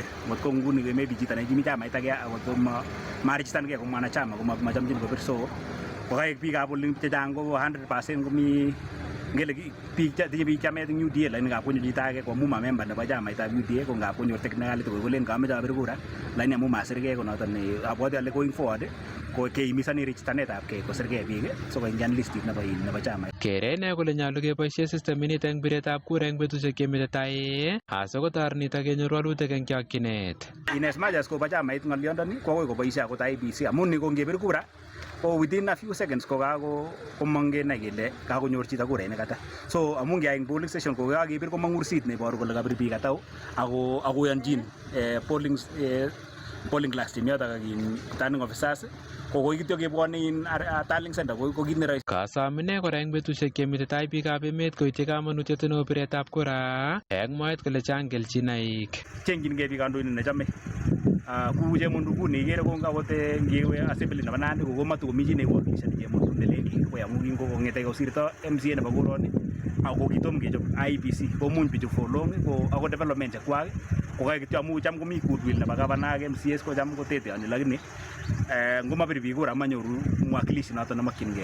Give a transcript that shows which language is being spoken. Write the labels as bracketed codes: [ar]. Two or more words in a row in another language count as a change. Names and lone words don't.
[kln] Ngot ko nguni maybe chito nekimi chamait age akot ko maregistangei ko mwanachama ko machamchin kobir, so kokaek biikab olin chechang ko 100% komi ngele biik chetinye biik chamet eng UDA lakini ngap konyo chito age ko amu ma member nebo chamaitab UDA ko ngap konyor technicality ko kolen kameche abir kura lakini amu masirgei ko noton ne abwati ale [en] going forward [kln] ko keimisani registanetab kei kosirgei biik so koingian listit nebo chamait. Kere ine kole nyolu keboisie system inito eng biretab kura eng betusiek chemite tai asikotoret nito kenyor walutik eng chokchinet. [en] In as much as [kln] kobo chamait ng'olyondoni ko akoi koboisie akot IEBC amu ni ko ngebir kura ko [en] within a few seconds [kln] ko komong kenai kele kakonyor chito kurainik ata. So amu ngeyai eng [en] polling station [kln] ko kakebir komong ursit neiboru kole kabir biik ata ako akoyonchin [en] polling class team [kln] yoto kakin [en] returning officers [kln] ko koi kityo kebwone [en] tallying center [kln] ko kit ne rahisi. Kasom ine kora eng betusiek chemite tai biikab emet koityi kamanutiet neo biretab kura eng mwaet kole chang kelchinoik. Chengchingei biik kandoindet nechome kou chemundu nguni ikere ko akot ngiwe assembly nebo Nandi ko matukomi chi neiwakilishani chemundu nelel koy amu kingong'ete kosirto MCA nebo koroni ako kitom kechop IEBC komuny bichu [en] for long [kln] ko ako development chekwak ko kae kityo amu cham komi goodwill nebo governor ak MCAs ko cham koteteoni lakini ngomabir biik kura manyoru mwakilishi noto nemakchingei.